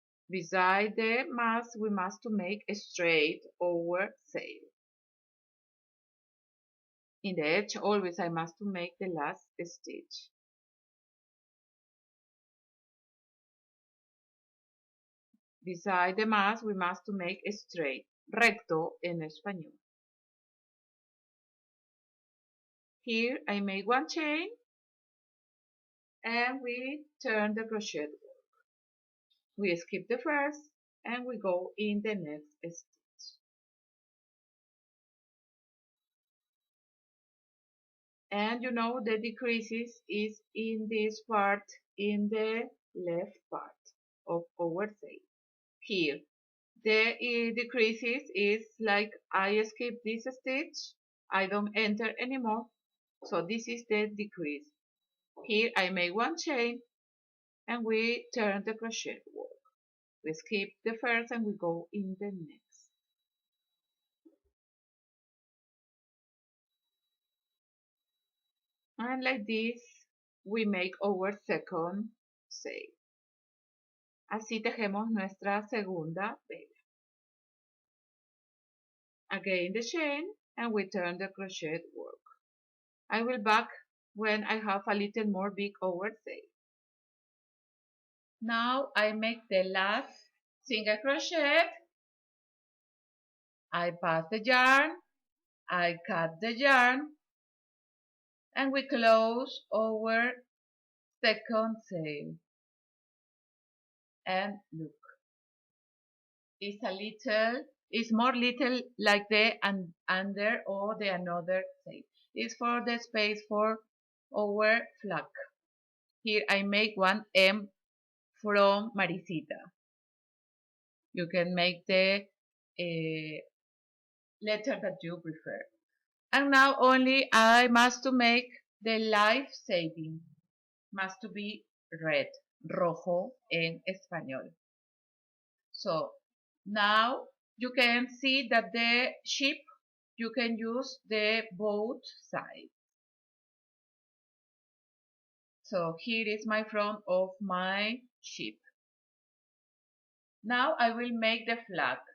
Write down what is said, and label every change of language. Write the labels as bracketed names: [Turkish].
[English] Beside the mast we must to make a straight our sail. In the edge always I must to make the last stitch. Beside the más we must to make straight, [Spanish] recto en español. [English] Here I make one chain and we turn the crochet work. We skip the first and we go in the next stitch. And you know the decreases is in this part, in the left part of our tail. Here, the decreases is like I skip this stitch, I don't enter anymore, so this is the decrease. Here I make one chain and we turn the crochet work. We skip the first and we go in the next. And like this, we make our second sail. [Spanish] Así tejemos nuestra segunda vela. [English] Again the chain and we turn the crochet work. I will back when I have a little more big over sail. Now I make the last single crochet. I pass the yarn, I cut the yarn, and we close our second sail. And look, it's more little like the under or the another sail. It's for the space for our flag. Here I make one M from Maricita. You can make the letter that you prefer. And now only I must to make the life saving. Must to be red, [Spanish] rojo en español. [English] So now you can see that the ship, you can use the both sides. So here is my front of my ship. Now I will make the flag.